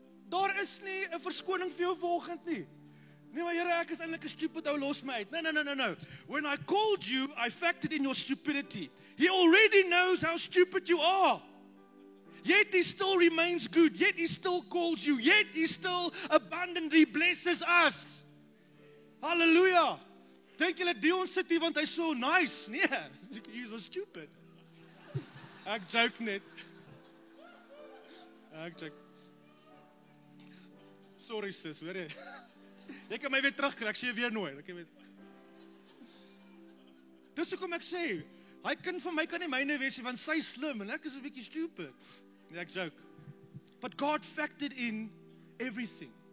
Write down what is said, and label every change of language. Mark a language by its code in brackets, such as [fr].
[af] Daar is nie 'n verskoning vir jou vanoggend nie. Nee, maar Here, ek is eintlik 'n stupid ou, los my uit. [en] No. When I called you, I factored in your stupidity. He already knows how stupid you are. Yet He still remains good. Yet He still calls you. Yet He still abundantly blesses us. [af] Hallelujah. Dink julle Dion sit hier want hy's so nice? Nee, [en] he's so stupid. [af] Ek joke net. Ek joke. Sorry sis, hoor jy? Jy kan my weer terugkry, ek sê jy weer nooit. Dis hoekom ek sê, hy kind van my kan nie myne wees nie, want sy slim en ek is 'n bietjie stupid. Nee, ek joke. [en] But God factored in everything.